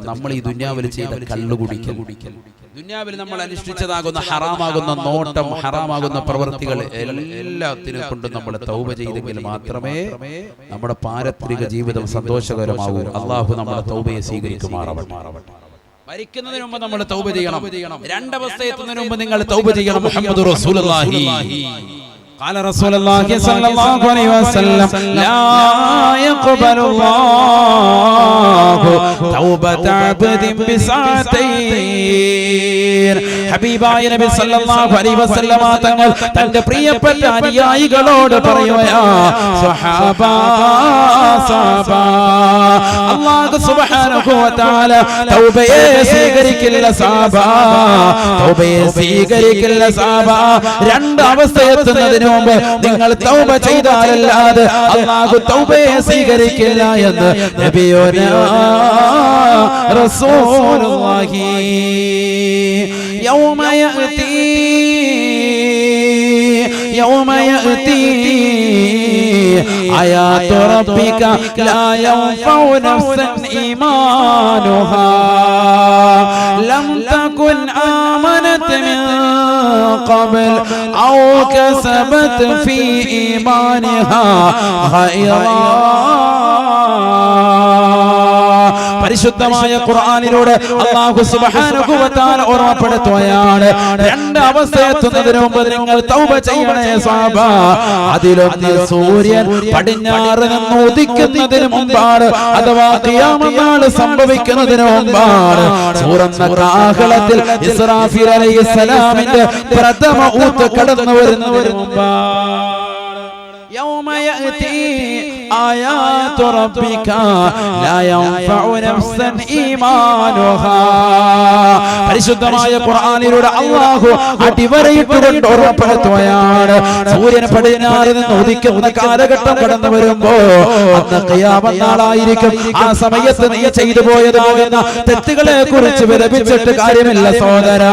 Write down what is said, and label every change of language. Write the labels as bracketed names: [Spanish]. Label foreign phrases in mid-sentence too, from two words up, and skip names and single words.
[Malayalam] നമ്മൾ ഈ ദുനിയാവിൽ ചെയ്ത കള്ളുകുടിക്കൽ, ദുനിയാവിൽ നമ്മൾ അനുഷ്ഠിച്ചതാകുന്ന ഹറാമാകുന്ന നോട്ടം, ഹറാമാകുന്ന പ്രവൃത്തികൾ എല്ലാത്തിനെ കൊണ്ടും നമ്മൾ തൗബ ചെയ്തെങ്കിൽ മാത്രമേ നമ്മുടെ പാരത്രിക ജീവിതം സന്തോഷകരമാകൂ. അല്ലാഹു നമ്മുടെ തൗബയെ സ്വീകരിക്കുമാറാവട്ടെ. മരിക്കുന്നതിന് മുമ്പ് നമ്മൾ തൗബ ചെയ്യണം. 2 അവസ്ഥ എത്തുന്നതിന് മുമ്പ് നിങ്ങൾ തൗബ ചെയ്യണം. [Arabic] محمد رسول الله قال رسول الله صلى الله عليه وسلم لا يقبل الله توبة عبد بساعتين. [Malayalam] ഹബീബായ നബി [Arabic] صلى الله عليه وسلم [Malayalam] തങ്ങൾ തന്റെ പ്രിയപ്പെട്ട അനുയായികളോട് പറയുകയാ, [Arabic] صحابة صحابة, [Malayalam] അല്ലാഹു [Arabic] سبحانه وتعالى [Malayalam] തൗബയെ സ്വീകരിക്കില്ല സഹാബാ, തൗബയെ സ്വീകരിക്കില്ല സഹാബാ. രണ്ട് അവസ്ഥ എത്തുന്നതിന് മുമ്പ് നിങ്ങൾ തൗബ ചെയ്താലല്ലാതെ അല്ലാഹു തൗബയെ സ്വീകരിക്കില്ല എന്ന് [Arabic] نبينا رسول الله. يوم يأتي آيات ربك لا ينفع نفسا إيمانها لم تكن آمنت من قبل أو كسبت في إيمانها خيرا. [Malayalam] പരിശുദ്ധമായ ഖുർആനിലൂടെ അല്ലാഹു [Arabic] سبحانه وتعالى [Malayalam] ഓർമ്മപ്പെടുത്തുകയാണ്, രണ്ട് അവസ്ഥ എത്തുന്നതിന് മുമ്പ് നിങ്ങൾ തൗബ ചെയ്യണേ സ്വഹാബ. അതിലൊന്ന് സൂര്യൻ പടിഞ്ഞാറ് നിന്ന് ഉദിക്കുന്നതിന് മുമ്പാണ്, അഥവാ ഖിയാമത്ത് നാൾ സംഭവിക്കുന്നതിന് മുമ്പാണ്. സൂറന്ന കാഹളത്തിൽ ഇസ്രാഫീൽ അലൈഹിസ്സലാമിന്റെ പ്രഥമ ഊത്ത് കടന്നു വരുന്നതിന് മുമ്പാണ്. [Arabic] يوم يأتي آيات ربك لا ينفع نفسا إيمانها. [Malayalam] പരിശുദ്ധമായ ഖുർആനിലൂടെ അല്ലാഹു അടിവരയിട്ടുകൊണ്ട് ഓർമ്മപ്പെടുത്തുകയാണ്, സൂര്യൻ പടിഞ്ഞാറ് നിന്ന് ഉദിക്കുന്ന കാലഘട്ടം കടന്നു വരുമ്പോ അന്ന് ഖിയാമത്ത് നാളായിരിക്കും. ആ സമയത്ത് നീ ചെയ്തു പോയതാകുന്ന തെറ്റുകളെ കുറിച്ച് വിലപിച്ചിട്ട് കാര്യമില്ല സഹോദരാ.